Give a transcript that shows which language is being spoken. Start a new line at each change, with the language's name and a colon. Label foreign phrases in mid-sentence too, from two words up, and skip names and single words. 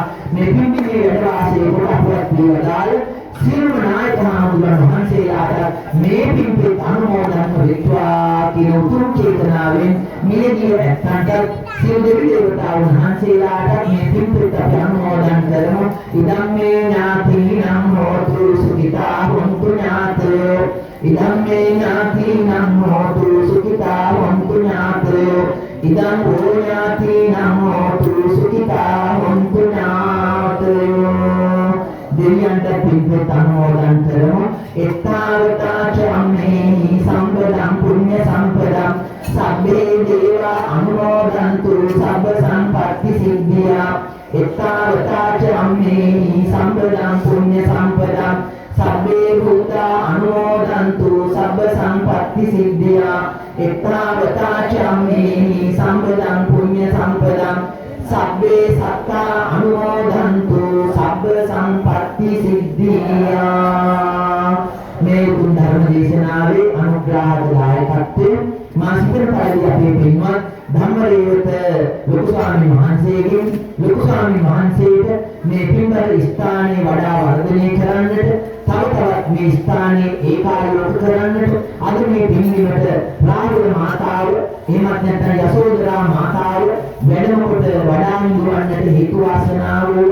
Sinhala: මේ පින්බිමේ වැඩ වාසයේ කොට අපවත් වේවදාල සියලු නායක හාමුදුරුවන් වහන්සේලාට මේ පින්පෙත් අනුමෝදන් වෙත්වා කියන උතුම් චේතනාවෙන් මිලදී ඇත්තන්ට සියලු දෙවි දේවතාවුන් වහන්සේලාට මේ පින්පෙත් අපි අනුමෝදන් කරමු.
Pali: ඉදම්මේ ඥාතිනම් හෝතු සුඛිතා හොන්තු ඥාතයෝ ඉදම්මේ ඥාතිනම් හෝතු සුඛිතා හොන්තු ඥාතයෝ ඉදම් ඕ ඥාතිනම් හෝතු සුඛිතා හොන්තු ඥාතයෝ.
Sinhala: දෙවියන්ට පින්පෙත් අනුමෝදන් කරමු.
Pali: එත්තාවතාච අම්මේහි සම්පදම් පුඤ්ඤ සම්පදම් සබ්බේ දේවා අනුමෝදන්තු සබ්බ සම්පත්ති සිද්ධියා. එත්තාවතාච අම්මේහි සම්පදම් පුඤ්ඤ සම්පදම් සබ්බේ භූතා අනුමෝදන්තු සබ්බ සම්පත්ති සිද්ධියා. එත්තාවතාච අම්මේහි සම්පදම් පුඤ්ඤ සම්පදම් සබ්බේ සත්තා අනුමෝදන්තු සබ්බ සම්පත්ති සිද්ධියා.
Sinhala: මේ උතුම් ධර්ම දේශනාවේ අනුග්‍රහදායකත්වයෙන් මා සිතන පරිදි අපේ පින්වත් ධම්මරේවත ලොකු ස්වාමීන් වහන්සේගෙන් ලොකු ස්වාමීන් වහන්සේට මේ පින්බර ස්ථානයේ වඩා වර්ධනය කරන්නට තව තවත් මේ ස්ථානයේ ඒකාලෝක කරන්නට අද මේ පින්වීමට රාහුල මාතාව එහෙමත් නැත්නම් යසෝදරා මාතාව වැඩම කොට වඩා නිවන්නට හේතු වාසනා වේවා.